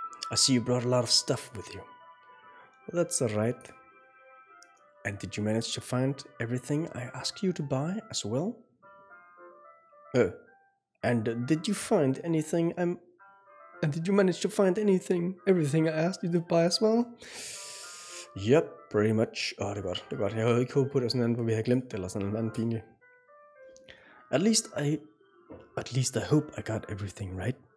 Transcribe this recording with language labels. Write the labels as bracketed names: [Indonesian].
[English] I see you brought a lot of stuff with you. Well, that's alright. And did you manage to find everything I asked you to buy as well? And did you find anything And did you manage to find everything I asked you to buy as well? Yep, pretty much. [Danish] Det er godt. Jeg havde ikke håbet på det sådan andet, hvor vi havde glemt det, eller sådan en anden pinlig. [English] At least I hope I got everything right.